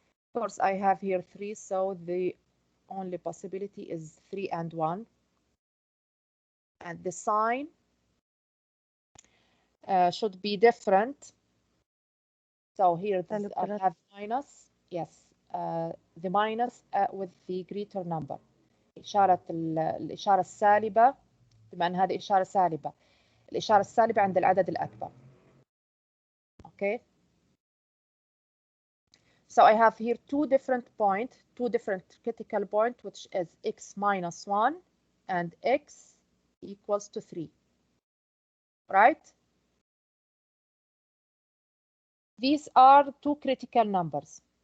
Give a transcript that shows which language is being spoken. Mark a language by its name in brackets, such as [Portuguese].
[English] Of course, I have here 3, so the only possibility is 3 and 1. And the sign should be different. So here I have minus, yes, the minus with the greater number. [Arabic] الإشارة السالبة، بما أن هذه إشارة سالبة، الإشارة السالبة عند العدد الأكبر. [English] Okay. So I have here two different critical points, which is x minus 1 and x equals to 3. Right? These are two critical numbers.